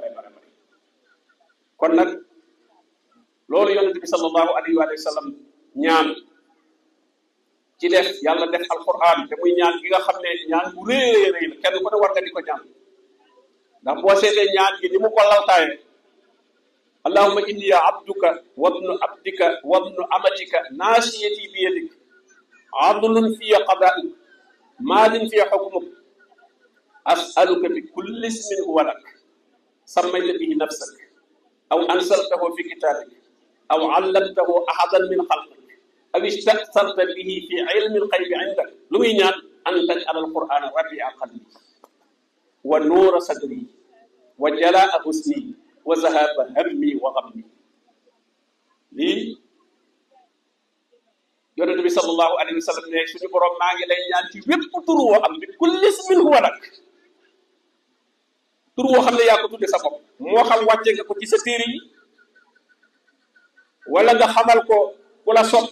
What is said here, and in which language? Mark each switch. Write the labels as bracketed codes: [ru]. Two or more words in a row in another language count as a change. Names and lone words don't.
[wo] kon nag loolu yonent bi [ar] صلى الله عليه وسلم [wo] ñaan ci def yàlla def alquran te muy ñaan gi nga xam ne ñaan bu rëy la kenn ku ne war nga di ko ñaan ndax boo seetee ñaan gi ni mu ko laltaaye [ar] اللهم إني يا عبدك وابن عبدك وابن أمتك ناصيتي بيدك عدل في قضاؤك ماض في حكمك أسألك بكل اسم هو لك سميت به نفسك أو أنزلته في كتابك أو علمته أحدا من خلقك أو استأثرت به في علم الغيب عندك [wo] lu muy ñaan [ar] أن تجعل القرآن ربيع قلبي ونور صدري وجلاء حزني وذهاب همي وغمي لي [wo] yonent bi [ar] صلى الله عليه وسلم [wo] ne suñu borom maa ngi lay ñaan ci wépp tur woo am [ar] بكل اسم هو لك [wo] tur woo xam ne yaa ko tudde sa bopp moo xam wàcce nga ko ci sa téere yi wala nga xamal ko ku la soob ci